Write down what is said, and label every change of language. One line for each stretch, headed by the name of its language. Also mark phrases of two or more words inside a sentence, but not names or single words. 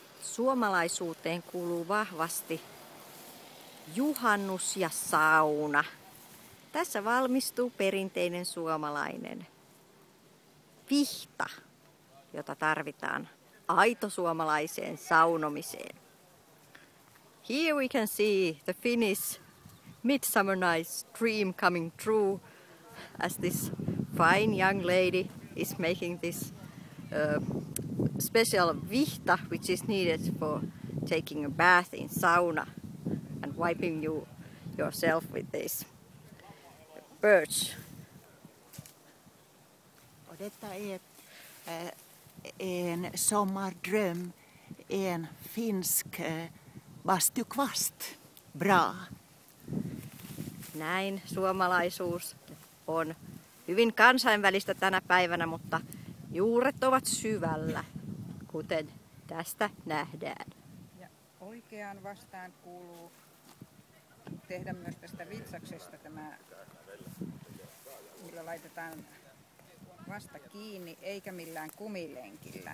Finnish: Suomalaisuuteen kuuluu vahvasti juhannus ja sauna. Tässä valmistuu perinteinen suomalainen vihta, jota tarvitaan aito suomalaiseen saunomiseen.
English: Here we can see the Finnish midsummer night's dream coming true as this fine young lady is making this special vihta which is needed for taking a bath in sauna and wiping yourself with this birch.
Swedish: Och detta är en sommardröm, en finsk bastukvast. Bra.
Finnish: Näin suomalaisuus on hyvin kansainvälistä tänä päivänä, mutta juuret ovat syvällä, kuten tästä nähdään. Ja oikeaan vastaan kuuluu tehdä myös tästä vitsaksesta tämä, millä laitetaan vasta kiinni, eikä millään kumilenkillä.